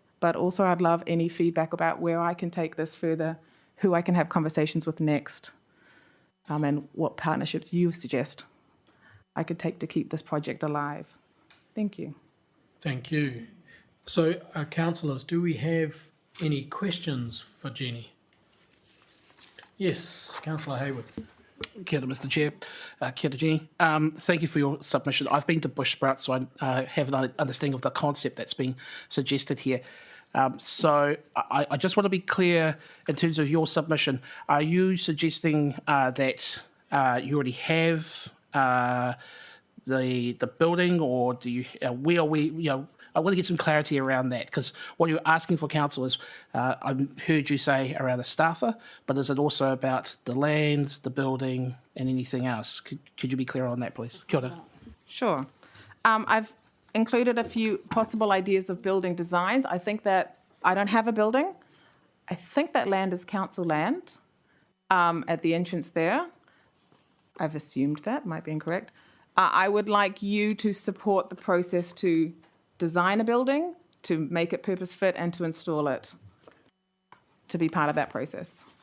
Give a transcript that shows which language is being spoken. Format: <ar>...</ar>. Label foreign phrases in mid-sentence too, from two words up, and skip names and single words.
<en>But also I'd love any feedback about where I can take this further, who I can have conversations with next, and what partnerships you suggest I could take to keep this project alive. Thank you. Thank you. So, councillors, do we have any questions for Jenny? Yes, Councillor Hayward.</en> <mi>Kia ora,</mi> <en>Mr Chair.</en> <mi>Kia ora, Jenny.</mi> <en>Thank you for your submission. I've been to Bush Sprouts, so I have an understanding of the concept that's being suggested here. So I just want to be clear in terms of your submission. Are you suggesting that you already have the building, or do you? Where are we? I want to get some clarity around that, because what you're asking for, council, is I heard you say around a staffer, but is it also about the land, the building, and anything else? Could you be clear on that, please?</en> <mi>Kia ora.</mi> <en>Sure. I've included a few possible ideas of building designs. I think that I don't have a building. I think that land is council land at the entrance there. I've assumed that, might be incorrect. I would like you to support the process to design a building, to make it purpose fit, and to install it, to be part of that process.</en>